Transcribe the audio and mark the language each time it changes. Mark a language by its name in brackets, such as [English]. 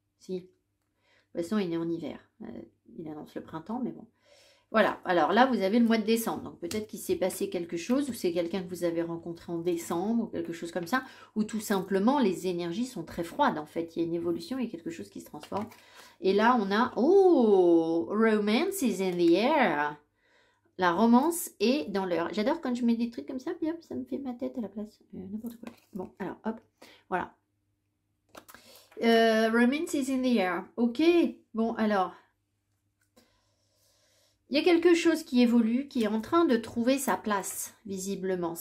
[French] Si, le Poisson est né en hiver. Il annonce le printemps, mais bon. Voilà, alors là, vous avez le mois de décembre. Donc, peut-être qu'il s'est passé quelque chose, ou c'est quelqu'un que vous avez rencontré en décembre, ou quelque chose comme ça, ou tout simplement, les énergies sont très froides, en fait. Il y a une évolution, il y a quelque chose qui se transforme. Et là, on a, oh, [English] romance is in the air. [French] La romance est dans l'air. J'adore quand je mets des trucs comme ça, puis hop, ça me fait ma tête à la place. N'importe quoi. Bon, alors, hop, voilà. [English] Romance is in the air. [French] Ok, bon, alors... Il y a quelque chose qui évolue, qui est en train de trouver sa place, visiblement.